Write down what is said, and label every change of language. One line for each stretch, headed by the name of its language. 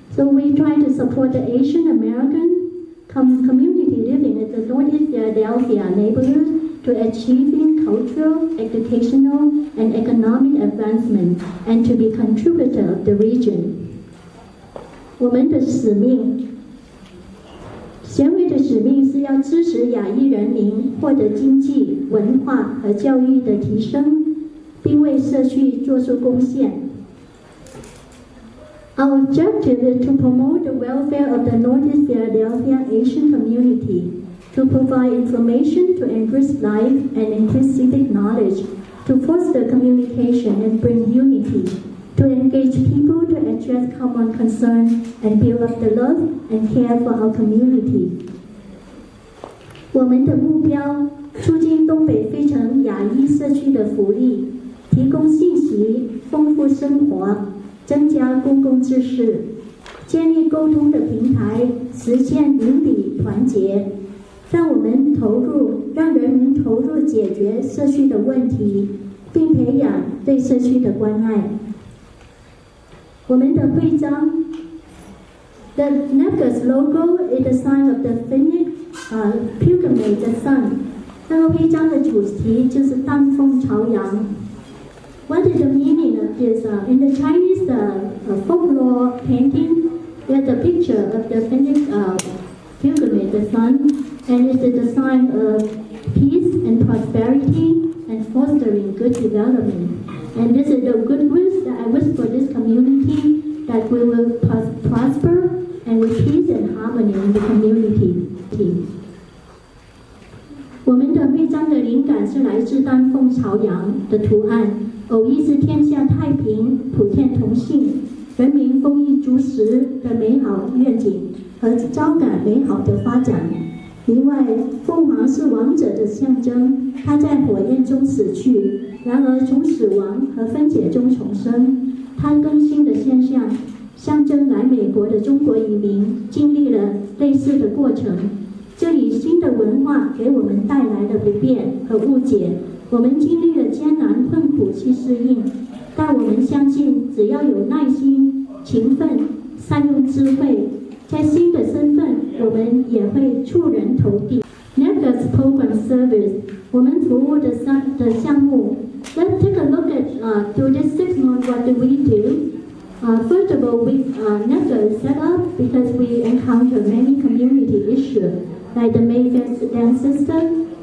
English: So we try to support the Asian American community living in the Northeast Philadelphia neighborhood to achieving cultural, educational, and economic advancement, and to be contributor of the region.
Chinese: 我们的使命。协会的使命是要支持亚裔人民获得经济、文化和教育的提升，并为社区做出贡献。
English: Our objective is to promote the welfare of the Northeast Philadelphia Asian community, to provide information to enrich life and increase civic knowledge, to foster communication and bring unity, to engage people to address common concerns and build up the love and care for our community.
Chinese: 我们的目标，促进东北费城亚裔社区的福利，提供信息，丰富生活，增加公共知识，建立沟通的平台，实现邻里团结，让人们投入解决社区的问题，并培养对社区的关爱。我们的徽章
English: ，the NACA's logo is the sign of the Phoenix pilgrimage, the sun。
Chinese: 那个徽章的主题就是丹凤朝阳。
English: What is the meaning of this? In the Chinese folklore painting, there's a picture of the Phoenix pilgrimage, the sun, and it is the sign of peace and prosperity and fostering good development. And this is the good wish that I wish for this community, that we will prosper and with peace and harmony in the community.
Chinese: 我们的徽章的灵感是来自丹凤朝阳的图案，偶意是天下太平、普天同庆、人民丰衣足食的美好愿景和招感美好的发展。另外，凤凰是王者的象征，它在火焰中死去，然而从死亡和分解中重生。它更新的现象，象征来美国的中国移民经历了类似的过程。这里新的文化给我们带来了不便和误解，我们经历了艰难困苦去适应，但我们相信，只要有耐心、勤奋、善用智慧，在新的身份，我们也会触人头地。
English: NACA's program service，
Chinese: 我们服务的项目。
English: Let's take a look at through this 6 months what do we do. First of all, we never set up because we encounter many community issues, like the Mayfair dance system.